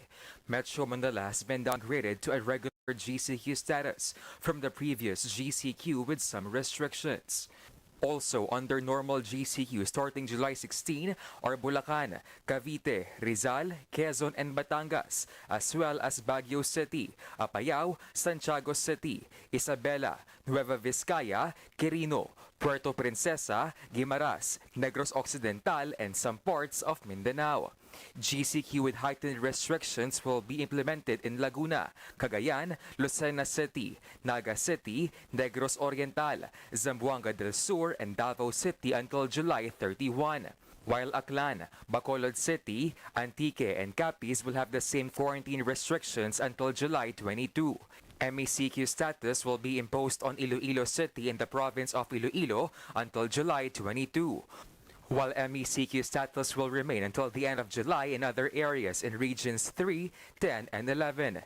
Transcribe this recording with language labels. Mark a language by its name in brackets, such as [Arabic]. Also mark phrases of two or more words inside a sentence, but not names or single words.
[English] Metro Manila has been downgraded to a regular GCQ status from the previous GCQ with some restrictions. Also under normal GCQ starting July 16 are Bulacan, Cavite, Rizal, Quezon, and Batangas, as well as Baguio City, Apayao, Santiago City, Isabela, Nueva Vizcaya, Quirino, Puerto Princesa, Guimaras, Negros Occidental, and some parts of Mindanao. GCQ with heightened restrictions will be implemented in Laguna, Cagayan, Lucena City, Naga City, Negros Oriental, Zamboanga del Sur, and Davao City until July 31. While Aklan, Bacolod City, Antique, and Capiz will have the same quarantine restrictions until July 22. MECQ status will be imposed on Iloilo City in the province of Iloilo until July 22. While MECQ status will remain until the end of July in other areas in regions 3, 10, and 11.